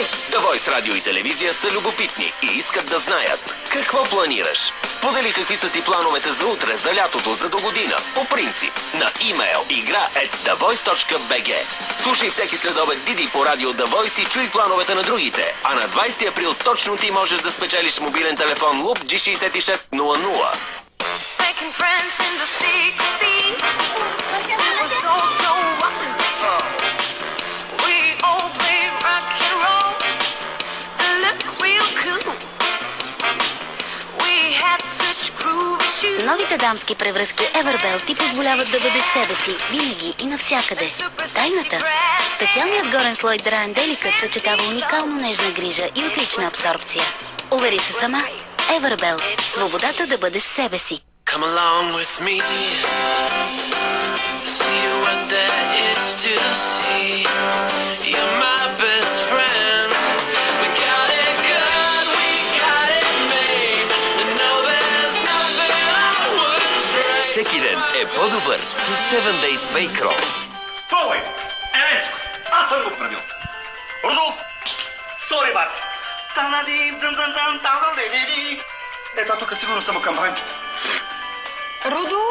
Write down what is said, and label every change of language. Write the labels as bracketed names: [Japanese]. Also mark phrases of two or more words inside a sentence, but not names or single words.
[Bulgarian] The Voice радио и телевизия са любопитни и искат да знаят какво планираш. Сподели какви са ти плановете за утре, за лятото, за до година. По принцип, на имейл игра@thevoice.bg. Слушай всеки следобед Диди по радио The Voice и чуй плановете на другите. А на 20 април точно ти можеш да спечелиш мобилен телефон Loop G6600. [English] Making friends in the 60s. It was so wonderful. We all played rock and roll and look real cool. We had such groovy shoes. [Bulgarian] Новите дамски превръзки Everbell ти позволяват да бъдеш себе си, винаги и навсякъде. Тайната? Специалният горен слой Dry & Delicate съчетава уникално нежна грижа и отлична абсорбция. Увери се сама. Everbell. Свободата да бъдеш себе си. [English] Come along with me. See what there is to see. You're my best friend. We got it good, we got it made. And now there's nothing I wouldn't trade. [Bulgarian] Всеки ден е по-добър с 7 Days Bake Rolls. Пробвай! Еленско! Аз съм го правил! Рудолф! Сори, баци! Ето тук сигурно само камбанките. Рудолф?